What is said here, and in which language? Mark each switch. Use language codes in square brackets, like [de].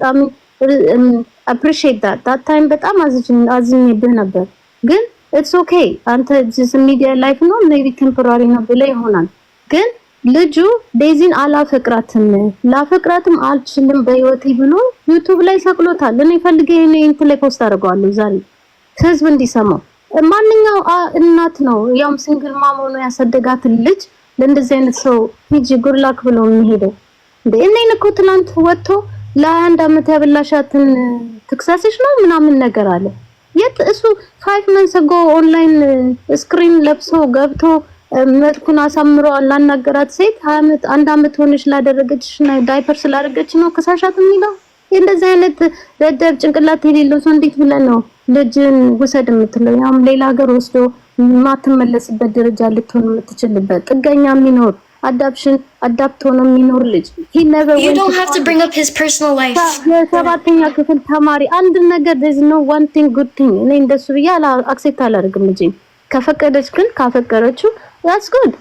[en] I mean appreciate that time [am] በጣም አዝኜብህ ነበር። ግን [en] it's okay. [am] አንተ [en] just media life [am] ነው [en] maybe temporary [am] ነው ብለህ ይሆናል። ግን ልጁ ዴዚን አላፈቅራትም ላፈቅራትም አልችልም በህይወቴ ብሎ ዩቲዩብ ላይ ሰቅሎታል። እኔ ፈልጌ እንትን ላይ ፖስት አድርገዋለሁ ዛሬ ህዝብ እንዲሰማው። ማንኛው እናት ነው ያውም ሲንግል ማም ሆኖ ያሳደጋት ልጅ ለእንደዚህ አይነት ሰው ሂጂ ጉርላክ ብሎ የሚሄደው እንዴ? እኔን እኮ ትናንት ወጥቶ ለ21 አመት ያበላሻትን ትክሳስሽ ነው ምናምን ነገር አለ። የት እሱ 5 months ago ኦንላይን ስክሪን ለብሶ ገብቶ መልኩን አሳምሮ ላናገራት ሴት 1 አመት ሆነሽ ላደረገችሽ እና ዳይፐር ስላደረገች ነው ከሳሻት የሚለው? እንደዚህ አይነት ደደብ ጭንቅላት የሌለው ሰው እንዴት ብለን ነው ልጅን ውሰድ የምትለው? ያም ሌላ ሀገር ወስዶ ማትመለስበት ደረጃ ልትሆን የምትችልበት ጥገኛ የሚኖር አዳፕት ሆኖ የሚኖር ልጅ [en] You don't have to bring up his personal life. [am] የሰባተኛ ክፍል ተማሪ አንድ ነገር [en] there's no one thing good thing [am] እኔ እንደሱ ብያ አክሴፕት አላደርግም። ልጅ ከፈቀደች ግን ካፈቀረችው [en] that's good.